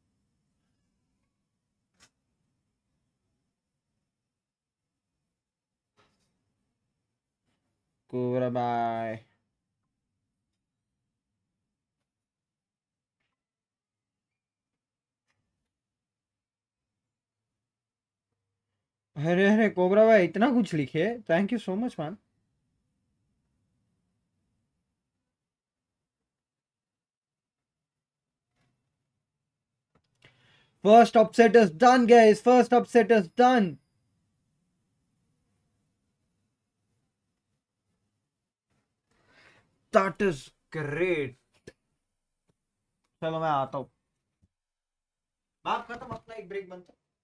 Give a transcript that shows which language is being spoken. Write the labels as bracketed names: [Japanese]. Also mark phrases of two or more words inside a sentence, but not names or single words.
[English] Goodbye. [Hindi] अरे कोबरा भाई इतना कुछ लिखे, [English] Thank you so much man. First upset is done, guys. First upset is done. That is great. [Hindi] चलो मैं आता हूँ. बात खत्म, अपना एक ब्रेक बनता.